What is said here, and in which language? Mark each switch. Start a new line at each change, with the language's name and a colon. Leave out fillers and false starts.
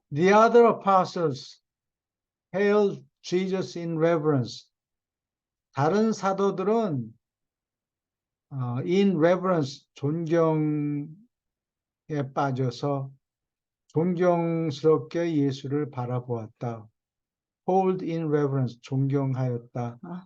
English: The other apostles hailed Jesus in reverence.
Korean: 다른 사도들은
English: in reverence,
Korean: 존경에 빠져서 존경스럽게 예수를 바라보았다.
English: hold in reverence,
Korean: 존경하였다.